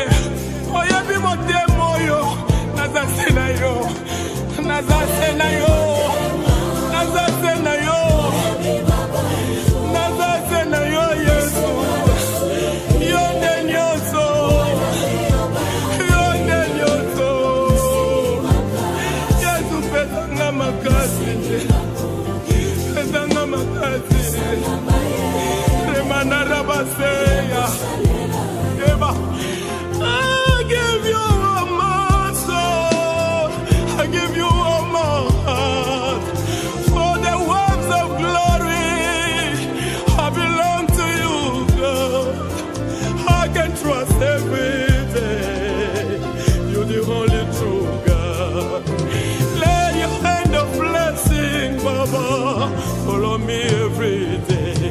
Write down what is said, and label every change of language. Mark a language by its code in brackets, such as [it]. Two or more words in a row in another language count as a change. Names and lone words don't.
[ln] Oyabi mote moyo, nazasena yo, nazasena yo, nazasena yo, nazasena yo, Yesu. Yonde nyoso, yonde nyoso. Yesu pesa makasi. [en] I give you all my soul, I give you all my heart. For the works of glory, I belong to you, God. I can trust every day, you're the only true God. Let your hand of blessing, Baba, follow me every day.